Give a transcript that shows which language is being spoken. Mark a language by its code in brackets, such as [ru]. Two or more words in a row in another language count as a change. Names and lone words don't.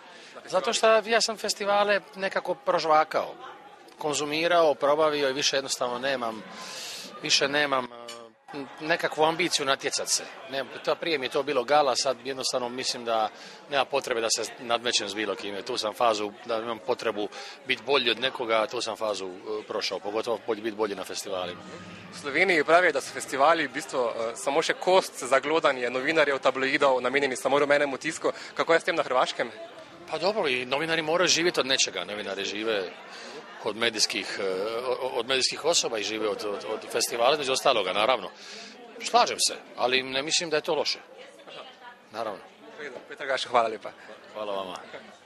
[hr] Zato što ja sam festivale nekako prožvakao, konzumirao, probavio i više jednostavno nemam nekakvu ambiciju natjecati se. Prije mi je to bilo gala, sad jednostavno mislim da nema potrebe da se nadmećem s bilo kime. Tu sam fazu da imam potrebu biti bolji od nekoga, tu sam fazu prošao, pogotovo biti bolji na festivalima. [sl] V Sloveniji pravijo, da so festivali v bistvu samo še kost za glodanje novinarjev, tabloidov, namenjeni samo rumenemu tisku. Kako je s tem na Hrvaškem? [hr] Pa dobro, i novinari moraju živjeti od nečega. Novinari žive od medijskih osoba i žive od festivala, među ostaloga, naravno. Slažem se, ali ne mislim da je to loše. Naravno. [sl] Petar Gašo, hvala lepa. [hr] Hvala vama.